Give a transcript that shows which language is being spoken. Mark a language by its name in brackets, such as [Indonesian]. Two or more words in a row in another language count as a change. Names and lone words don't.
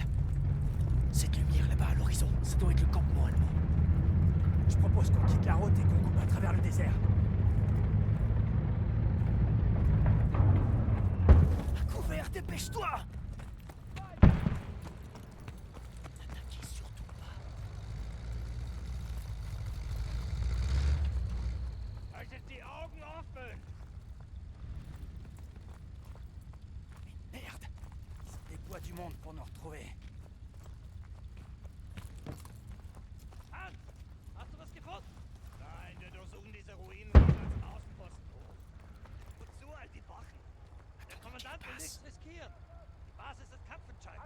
[French] Cette lumière là-bas à l'horizon, ça doit être le campement allemand. Je propose qu'on quitte la route et qu'on coupe à travers le désert. À couvert, dépêche-toi! N'attaquez surtout pas. [German] Haltet die Augen offen. [French] Merde! Ils ont des bois du monde pour nous retrouver. [German] Hans, hast du was gefunden? Nein, wir durchsuchen diese Ruinen als Außenposten. Wozu all die Wachen? Der Kommandant will nichts riskieren. Die Basis ist kampfentscheidend.